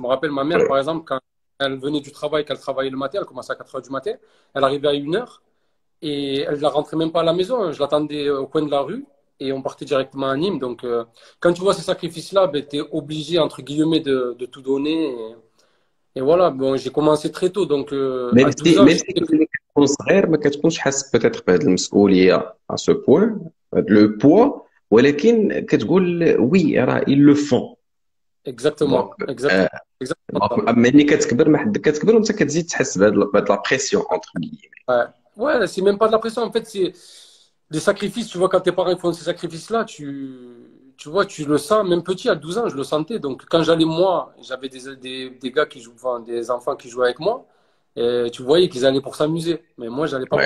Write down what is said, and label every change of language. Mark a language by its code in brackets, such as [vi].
[fr] Je me rappelle ma mère, par exemple, quand elle venait du travail, qu'elle travaillait le matin, elle commençait à 4 heures du matin, elle arrivait à 1 heure et elle ne rentrait même pas à la maison. Je l'attendais au coin de la rue et on partait directement à Nîmes. Donc quand tu vois ces sacrifices-là, ben, tu es obligé, entre guillemets, de tout donner. Et voilà, bon, j'ai commencé très tôt. Donc à 12 ans, Même je si sais que... [ar] ملي كتكون صغير ما كتكونش حاسس [fr] peut-être [ar] بهذه المسؤوليه [fr] à ce point, le poids, [ar] ولكن كتقول [fr] oui [ar] راه [fr] ils le font. [ar] دونك [fr] Exactement, آه، exactement, exactement ça. [ar] دونك ملي كتكبر ما حد كتكبر وانت كتزيد تحس بهذه لا بريسيون [fr] entre guillemets. Ouais, ouais, c'est même pas de la pression. En fait, c'est des sacrifices. Tu vois, quand tes parents font ces sacrifices-là, tu vois, tu le sens. Même petit, à 12 ans, je le sentais. Donc, quand j'allais, moi, j'avais des gars qui jouent, enfin, des enfants qui jouaient avec moi. Et tu voyais qu'ils allaient pour s'amuser. Mais moi, j'allais pas pour